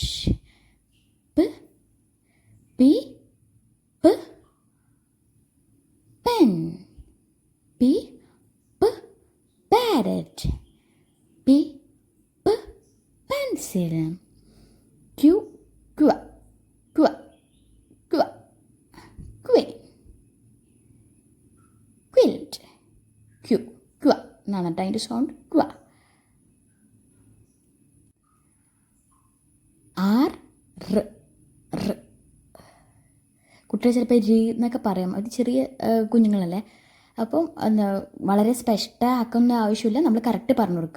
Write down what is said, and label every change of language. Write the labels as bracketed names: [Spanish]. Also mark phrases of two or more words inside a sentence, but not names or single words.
[English] P, parrot. P, pencil. Q, qua, qua, qua, queen. Quilt. Q, qua [Malayalam] എന്നാണ് കേട്ടോ അതിൻ്റെ സൗണ്ട്. [English] qua. R, r, r. [Malayalam] കുട്ടികൾ ചിലപ്പോൾ രി എന്നൊക്കെ പറയാം, അത് ചെറിയ കുഞ്ഞുങ്ങളല്ലേ. അപ്പം വളരെ സ്പഷ്ടമാക്കുന്ന ആവശ്യമില്ല, നമ്മൾ കറക്റ്റ് പറഞ്ഞു കൊടുക്കുക.